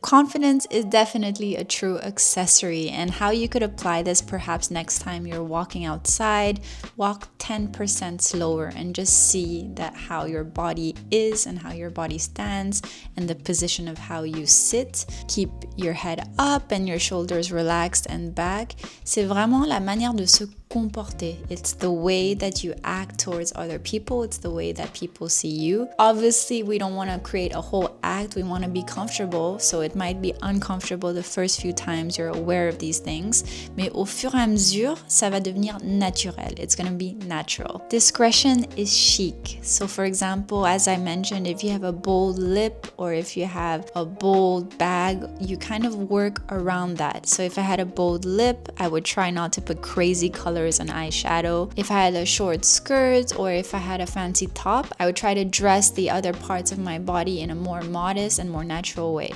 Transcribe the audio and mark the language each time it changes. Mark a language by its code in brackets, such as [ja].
[en] Confidence is definitely a true accessory, and how you could apply this perhaps next time you're walking outside, walk 10% slower and just see that how your body is and how your body stands and the position of how you sit. Keep your head up and your shoulders relaxed and back. [fr] C'est vraiment la manière de se comporter. [en] It's the way that you act towards other people. It's the way that people see you. Obviously, we don't want to create a whole act. We want to be comfortable. So it might be uncomfortable the first few times you're aware of these things. [fr] Mais au fur et à mesure, ça va devenir naturel. [en] It's going to be natural. Discretion is chic. So for example, as I mentioned, if you have a bold lip or if you have a bold bag, you kind of work around that. So if I had a bold lip, I would try not to put crazy colors on eyeshadow. If I had a short skirt or if I had a fancy top, I would try to dress the other parts of my body in a more modest and more natural way.